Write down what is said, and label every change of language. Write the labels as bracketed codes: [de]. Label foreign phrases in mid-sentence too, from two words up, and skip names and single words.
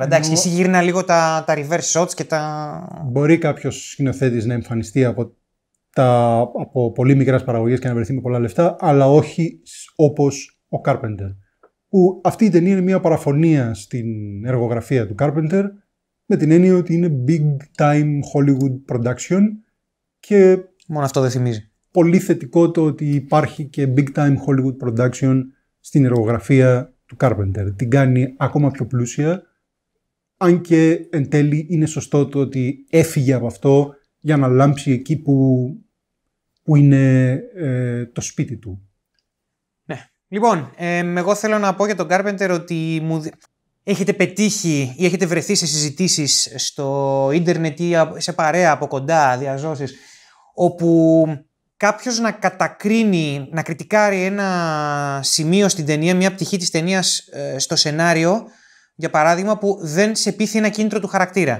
[el] Εντάξει, εσύ γύρνα λίγο τα [en] reverse shots [el] και τα... Μπορεί κάποιος σκηνοθέτης να εμφανιστεί από πολύ μικρές παραγωγές και να βρεθεί με πολλά λεφτά, αλλά όχι όπως ο Carpenter. Που αυτή η ταινία είναι μια παραφωνία στην εργογραφία του Carpenter, με την έννοια ότι είναι [en] big time Hollywood production [el] και μόνο αυτό δεν θυμίζει. Πολύ θετικό το ότι υπάρχει και [en] big time Hollywood production [el] στην εργογραφία του Carpenter. Την κάνει ακόμα πιο πλούσια, αν και εν τέλει είναι σωστό το ότι έφυγε από αυτό για να λάμψει εκεί που είναι το σπίτι του. Ναι. Λοιπόν, εγώ θέλω να πω για τον Carpenter ότι έχετε πετύχει ή έχετε βρεθεί σε συζητήσεις στο ίντερνετ ή σε παρέα από κοντά, διαζώσεις, όπου κάποιος να κατακρίνει, να κριτικάρει ένα σημείο στην ταινία, μια πτυχή της ταινίας στο σενάριο, για παράδειγμα, που δεν σε πείθει ένα κίνητρο του χαρακτήρα.